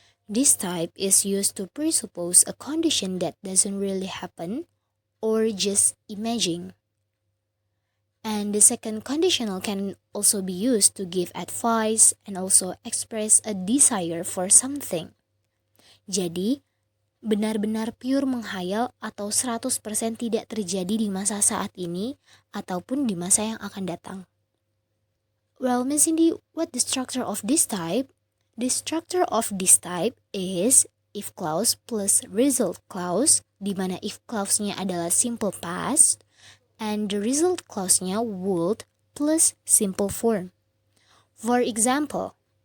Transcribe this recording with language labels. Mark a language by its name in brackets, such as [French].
[English] This type is used to presuppose a condition that doesn't really happen or just imagine. And the second conditional can also be used to give advice and also express a desire for something. [Indonesian] Jadi, benar-benar pure menghayal atau 100% tidak terjadi di masa saat ini ataupun di masa yang akan datang. [English] Well, Miss Cindy, what the structure of this type? The structure of this type is if clause plus result clause, [Indonesian] di mana [English] if clause-nya [Indonesian] adalah [English] simple past, and the result clause-nya would plus simple form. For example,